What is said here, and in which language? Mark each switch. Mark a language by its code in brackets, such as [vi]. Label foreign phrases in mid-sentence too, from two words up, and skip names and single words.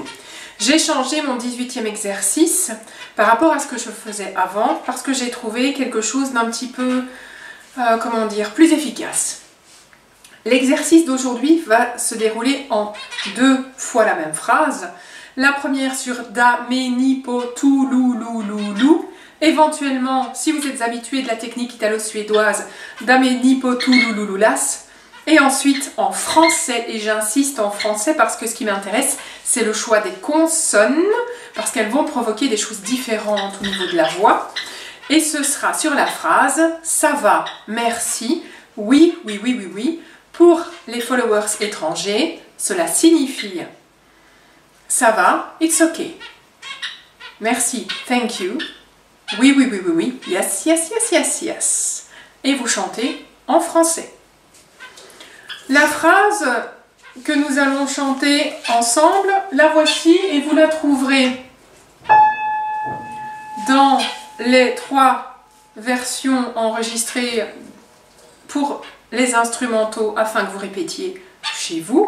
[fr] J'ai changé mon 18e exercice par rapport à ce que je faisais avant parce que j'ai trouvé quelque chose d'un petit peu, plus efficace. L'exercice d'aujourd'hui va se dérouler en 2 fois la même phrase. La première sur da, me, ni, po, tu, lu, lu, lu, lu. Éventuellement, si vous êtes habitué de la technique italo-suédoise, da, me, ni, po, tu, lu, lu, lu, las. Et ensuite en français, et j'insiste en français parce que ce qui m'intéresse, c'est le choix des consonnes, parce qu'elles vont provoquer des choses différentes au niveau de la voix. Et ce sera sur la phrase « ça va, merci, oui, oui, oui, oui, oui ». Pour les followers étrangers, cela signifie « ça va, [en] it's okay ». [fr] Merci, [en] thank you. [fr] Oui, oui, oui, oui, oui. [en] Yes, yes, yes, yes, yes. [fr] Et vous chantez en français. La phrase que nous allons chanter ensemble, la voici et vous la trouverez dans les 3 versions enregistrées pour les instrumentaux afin que vous répétiez chez vous.